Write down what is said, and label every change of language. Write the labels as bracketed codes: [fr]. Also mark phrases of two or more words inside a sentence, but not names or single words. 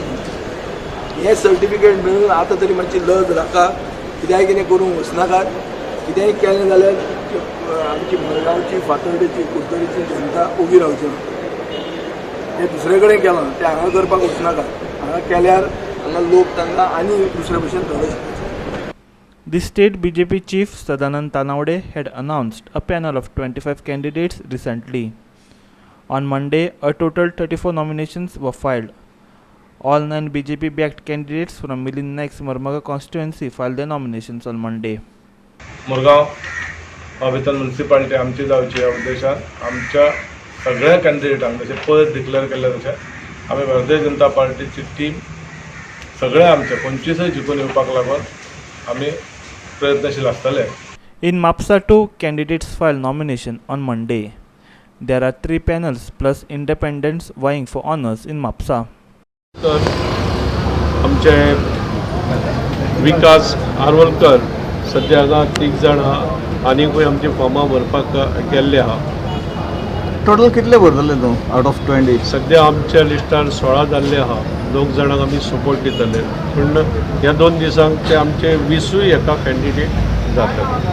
[kok] हे सर्टिफिकेट मेळून आतां तरी मातशी लज राखा, कित्याय कितें करूंक वचनाकात. कितेंय केलें जाल्यार आमची मडगांवची फातोर्डेची कुडचडेची जनता उबी रावची ना. ते दुसरे कडेन केलां ते हांगा करपाक वचनाका. हांगा केल्यार हांगा लोक तांकां आनी दुसरे भशेन धडक. [en] The state BJP chief Sadanand Tanawade had announced a panel of 25 candidates recently. On Monday, a total 34 nominations were filed. All 9 BJP-backed candidates from Milind Naik's Marmaga constituency filed their nominations on Monday. [kok] मुरगांव भितर म्युनिसिपालिटी आमची जावची ह्या उद्देशान आमच्या सगळ्या कॅन्डिडेटांक जशें पयस डिक्लेअर केल्ले तशें आमी भारतीय जनता पार्टीची टीम सगळे आमचे 25 जिखून येवपाक लागून आमी प्रयत्नशील आसतले. [en] In Mapsa too, candidates filed nomination on Monday. There are 3 panels plus independents vying for honors in Mapsa. [kok] तर आमचे विकास आरवलकर सद्या हांगा 3 जाण आहा आनीकूय आमची फॉर्मां भरपाक गेल्ले आहा. टोटल कितले भरतले तूं [en] out of [kok] 20? सद्या आमच्या लिस्टार 16 जाल्ले आहा. 2 जाणांक आमी सपोर्ट दितले पूण ह्या 2 दिसांक ते आमचे 20 एका कॅन्डिडेट जातले.